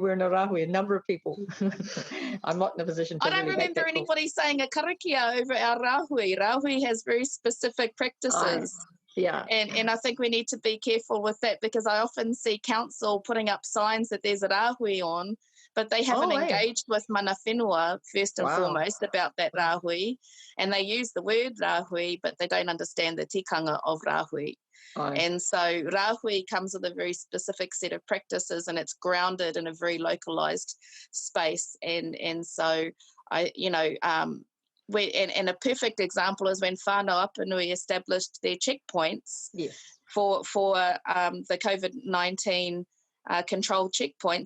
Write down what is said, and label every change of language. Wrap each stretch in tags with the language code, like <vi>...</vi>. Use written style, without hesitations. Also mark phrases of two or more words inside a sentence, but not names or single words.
<en>We're in a rahui. A number of people. I'm not in a position to. I don't remember anybody saying a karakia over our rahui. Rahui has very specific practices. Yeah. And I think we need to be careful with that, because I often see council putting up signs that there's a rahui on, but they haven't engaged with</en> <mi>mana whenua</mi> <en>first and foremost about that rahui, and they use the word rahui, but they don't understand the tikanga of rahui. And so rahui comes with a very specific set of practices, and it's grounded in a very localized space. And so and a perfect example is when whānau Apanui established their checkpoints for the COVID-19 control checkpoints.</en>